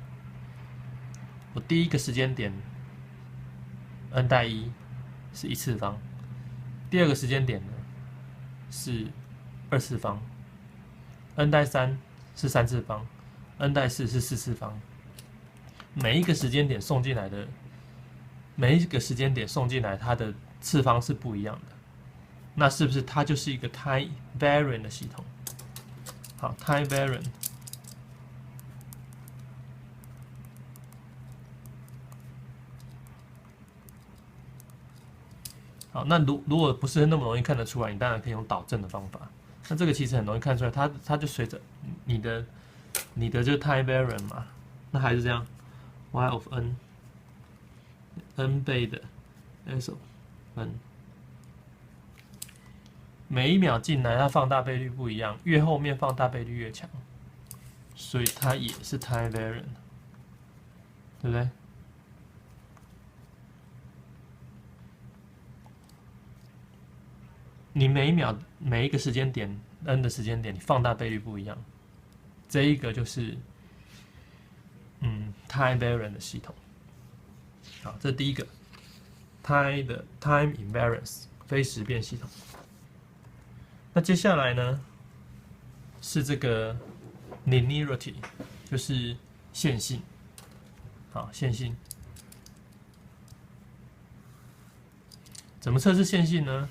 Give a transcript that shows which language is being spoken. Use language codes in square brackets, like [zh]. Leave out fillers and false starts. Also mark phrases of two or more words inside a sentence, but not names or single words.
[zh] 我第一個時間點 n 代1是1次方，第二個時間點呢是2次方 ，n 代3是3次方。n 代4是4次方，每一個時間點送进來，它的次方是不一樣的。那是不是它就是一個 [en] time variant [zh] 的系統？ [en] 好 ，time variant。 [zh] 好，那如果不是那麼容易看得出來，你当然可以用导正的方法。那這個其實很容易看出来，它就隨着你的这個 [en] time variant [zh] 嘛，那還是這樣 [en] y of n [zh] 倍的 [en] s of n， [zh] 每一秒進來它放大倍率不一樣，越後面放大倍率越強，所以它也是 [en] time variant， [zh] 對不對？你每一秒每一個時間點 n 的時間點，你放大倍率不一樣。這一個就是 [en] time variant [zh] 的系統。好，這第一個 [en] time invariance [zh] 非時變系統。那接下來呢是這個 linearity， 就是線性。好，線性怎麼測試線性呢？